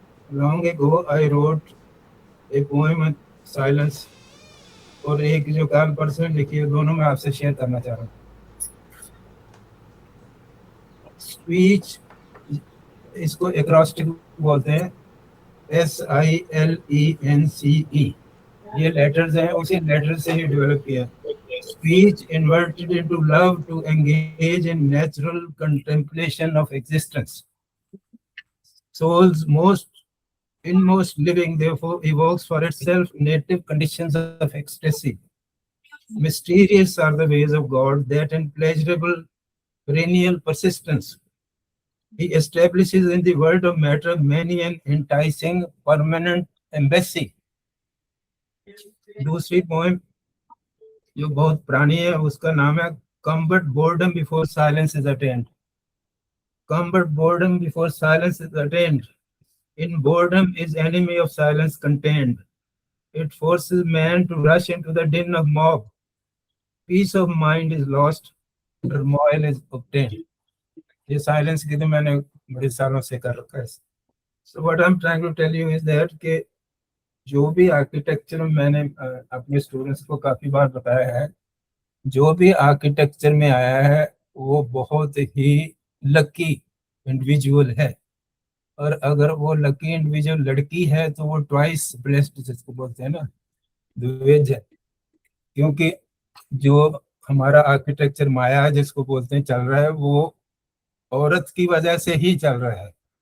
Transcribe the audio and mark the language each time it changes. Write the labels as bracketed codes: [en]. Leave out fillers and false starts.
[en] long ago I wrote a poem [hi] silence, और एक जो कार्ल पर्सन ने लिखी है, दोनों मैं आपसे शेयर करना चाह रहा हूँ। स्पीच, इसको एक्रोस्टिक बोलते हैं, SILENCE, ये लेटर्स हैं, उसी लेटर से ही डेवलप किया। [en] Speech inverted into love to engage in natural contemplation of existence. Soul's inmost living therefore evokes for itself native conditions of ecstasy. Mysterious are the ways of God, that in pleasurable perennial persistence He establishes in the world of matter many an enticing permanent embassy. [hi] दूसरी poem जो बहुत पुरानी है उसका नाम है [en] Come but boredom before silence is attained. Come but boredom before silence is attained. In boredom is enemy of silence contained. It forces man to rush into the din of mob. Peace of mind is lost, turmoil is obtained. [hi] ये silence की तो मैंने बड़े सालों से कर रखा है। [en] So what I'm trying to tell you is that [hi] कि जो भी आर्किटेक्चर मैंने अपने स्टूडेंट्स को काफी बार बताया है, जो भी आर्किटेक्चर में आया है वो बहुत ही लकी इंडिविजुअल है, और अगर वो लकी इंडिविजुअल लड़की है तो वो ट्वाइस ब्लेस्ड जिसको बोलते हैं ना, द्विज है, क्योंकि जो हमारा आर्किटेक्चर माया जिसको बोलते हैं चल रहा है वो औरत की वजह से ही चल रहा है।